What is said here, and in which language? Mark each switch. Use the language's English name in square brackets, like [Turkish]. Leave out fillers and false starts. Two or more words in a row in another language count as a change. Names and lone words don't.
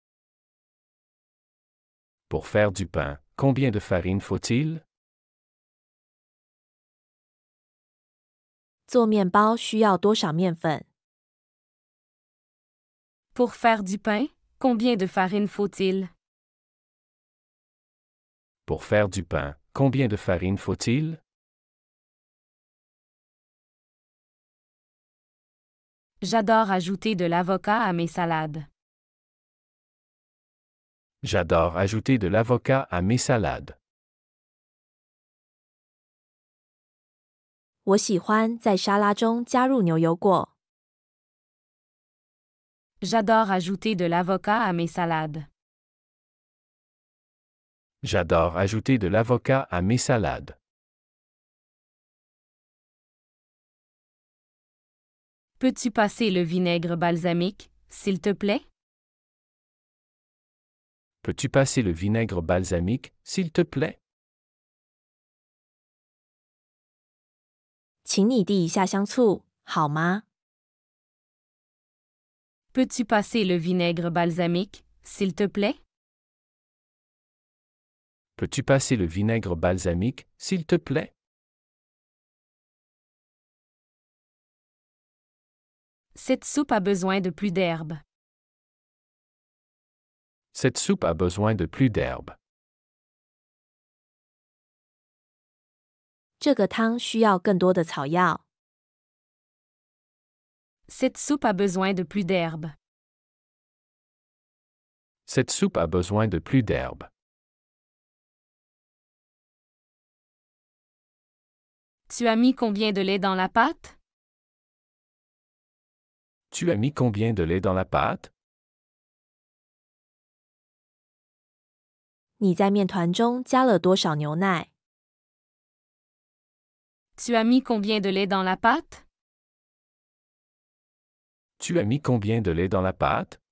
[French] Pour faire du pain, combien de farine faut-il? [Chinese] 做面包需要多少面粉？ [French] Pour faire du pain, combien de farine faut-il? Pour faire du pain, combien de farine faut-il? J'adore ajouter de l'avocat à mes salades. J'adore ajouter de l'avocat à mes salades. [Chinese] 我喜欢在沙拉中加入牛油果。 [French] J'adore ajouter de l'avocat à mes salades. J'adore ajouter de l'avocat à mes salades. Peux-tu passer le vinaigre balsamique, s'il te plaît? Peux-tu passer le vinaigre balsamique, s'il te plaît? [Chinese] 请你滴一下香醋，好吗？ [French] Peux-tu passer le vinaigre balsamique, s'il te plaît? Peux-tu passer le vinaigre balsamique, s'il te plaît? Cette soupe a besoin de plus d'herbe. Cette soupe a besoin de plus d'herbe. [Chinese] 这个汤需要更多的草药。 [French] Cette soupe a besoin de plus d'herbe. Cette soupe a besoin de plus d'herbe. Tu as mis combien de lait dans la pâte? Tu as mis combien de lait dans la pâte? [Chinese] 你在面团中加了多少牛奶？ [French] Tu as mis combien de lait dans la pâte? Tu as mis combien de lait dans la pâte?